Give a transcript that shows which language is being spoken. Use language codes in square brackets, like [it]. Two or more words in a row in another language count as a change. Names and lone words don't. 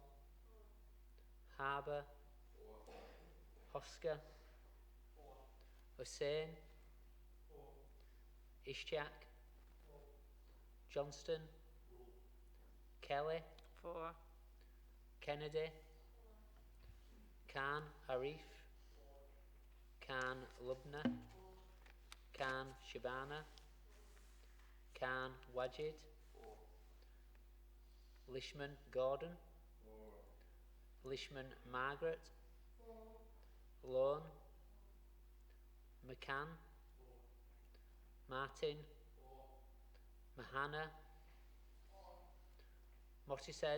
[en] Harbour? Hosker? Hussain? Ishak? Johnston? Kelly? 4. Kennedy? Khan Arif? Khan Lubna? Khan Shabana? Khan Wajid? Lishman Gordon? Lishman Margaret? Lone? McCann? Martin? Mahana? Mottishead?